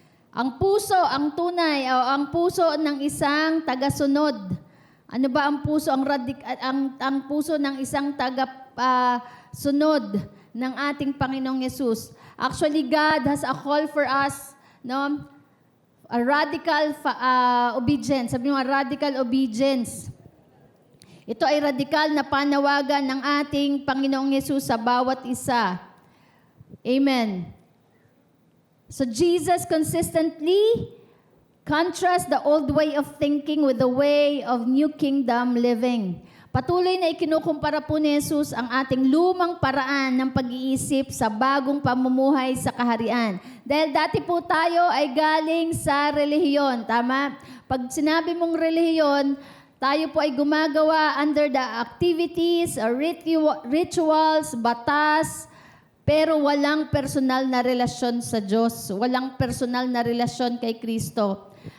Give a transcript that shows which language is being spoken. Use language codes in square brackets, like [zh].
[tl] Ang puso, ang tunay, o ang puso ng isang tagasunod. Ano ba ang puso? Ang puso ng isang sunod ng ating Panginoong Yesus. [en] Actually, God has a call for us, no? A radical obedience. [tl] Sabi mo, [en] radical obedience. [tl] Ito ay radikal na panawagan ng ating Panginoong Yesus sa bawat isa. Amen. [en] So Jesus consistently contrast the old way of thinking with the way of new kingdom living. [tl] Patuloy na ikinukumpara po ni Jesus ang ating lumang paraan ng pag-iisip sa bagong pamumuhay sa kaharian. Dahil dati po tayo ay galing sa relihiyon, tama? Pag sinabi mong relihiyon, tayo po ay gumagawa [en] under the activities, [tl] rituals, batas, pero walang personal na relasyon sa Diyos, walang personal na relasyon kay Kristo.